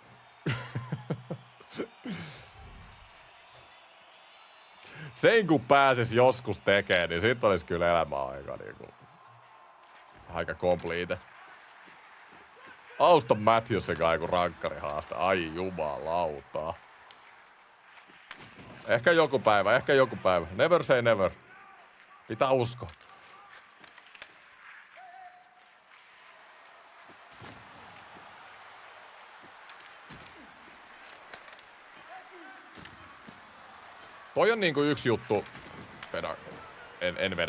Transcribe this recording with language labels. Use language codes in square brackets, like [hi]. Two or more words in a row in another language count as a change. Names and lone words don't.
[fi] Sen kun pääsis joskus tekemään, niin sit olis kyllä elämä aika complete. Auston Matthewsin kanssa joku rankkarihaasta. Ai jumalauta. Ehkä joku päivä. [en] Never say never. [fi] Pitää uskoa. Toi on niinku yksi juttu. Bedard. En vedä.